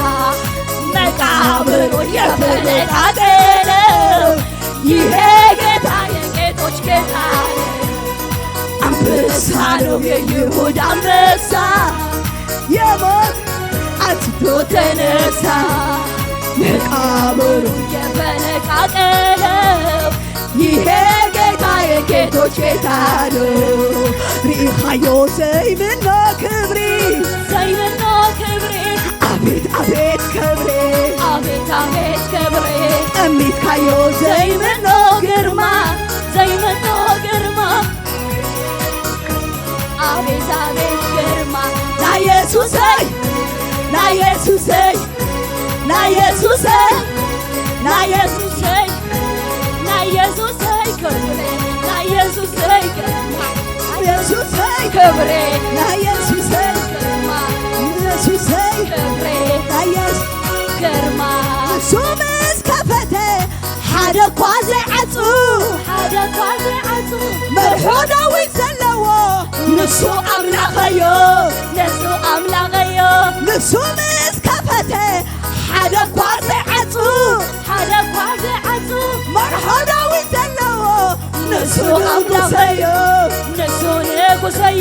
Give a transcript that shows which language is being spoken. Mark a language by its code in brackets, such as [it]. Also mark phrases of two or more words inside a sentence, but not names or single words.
[am] መቃብሩ የተነቃቀለው ይሄ ጌታ የጌቶች ጌታ ነው። አንበሳ ነው የይሁዳ አንበሳ የሞት አንስቶ ተነሳ መቃብሩ የተነቃቀለው ይሄ ጌታ የጌቶች ጌታ ነው። [ti] ሪኻዮ ዘይምኖ ክብሪ ዘይምኖ ክብሪ አቤት አቤት ክብሪ አቤት አቤት ክብሪ እሚት ካዮ ዘይምኖ ግርማ ዘይምኖ ግርማ አቤት አቤት ግርማ ለኢየሱስ ለኢየሱስ ለኢየሱስ ለኢየሱስ ለኢየሱስ ክብሬ ለኢየሱስ ግርማ ለኢየሱስ ክብሬ ለኢየሱስ ግርማ ለኢየሱስ ክብሬ ለኢየሱስ ግርማ ሱምስ ከፈተ ሓደ እኳ ዘይዓፁ ሓደ እኳ ዘይዓፁ መርሖ ዳዊት ዘለዎ ንሱ ኣምላኸዮ ንሱ ኣምላኸዮ ንሱ ምስ ከፈተ ሓደ እኳ ዘይዓፁ ሓደ እኳ ዘይዓፁ መርሖ ዳዊት ዘለዎ ንሱ ኣምላኸዮ ንሱ ንጉሰዮ